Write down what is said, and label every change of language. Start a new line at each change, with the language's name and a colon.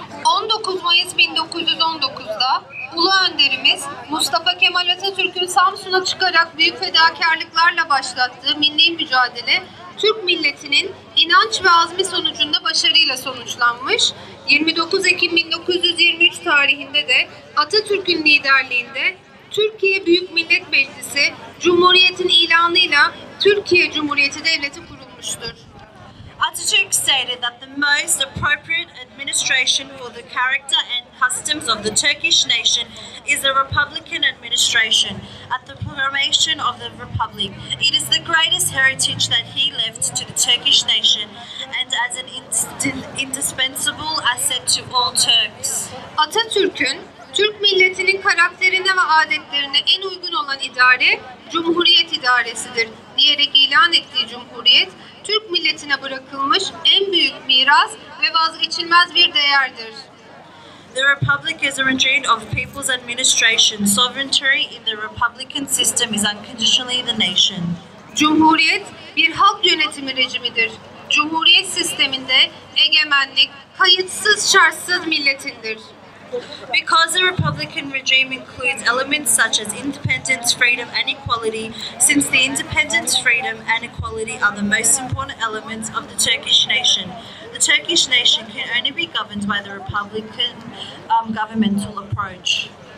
Turkish: 19 Mayıs 1919'da Ulu Önderimiz Mustafa Kemal Atatürk'ün Samsun'a çıkarak büyük fedakarlıklarla başlattığı milli mücadele, Türk milletinin inanç ve azmi sonucunda başarıyla sonuçlanmış. 29 Ekim 1923 tarihinde de Atatürk'ün liderliğinde Türkiye Büyük Millet Meclisi Cumhuriyet'in ilanıyla Türkiye Cumhuriyeti Devleti kurulmuştur.
English: Atatürk stated that the most appropriate administration for the character and customs of the Turkish nation is the Republican administration. At the proclamation of the Republic, it is the greatest heritage that he left to the Turkish nation and as an indispensable asset to all Turks.
Turkish: Atatürk'ün Türk milletinin karakterine ve adetlerine en uygun olan idare Cumhuriyet idaresidir diyerek ilan ettiği Cumhuriyet, Türk milletine bırakılmış en büyük miras ve vazgeçilmez bir değerdir.
English: The Republic is a regime of people's administration. Sovereignty in the Republican system is unconditionally the nation.
Turkish: Cumhuriyet bir halk yönetimi rejimidir. Cumhuriyet sisteminde egemenlik kayıtsız şartsız milletindir.
English: Because the Republican regime includes elements such as independence, freedom and equality, since the independence, freedom and equality are the most important elements of the Turkish nation, the Turkish nation can only be governed by the Republican governmental approach.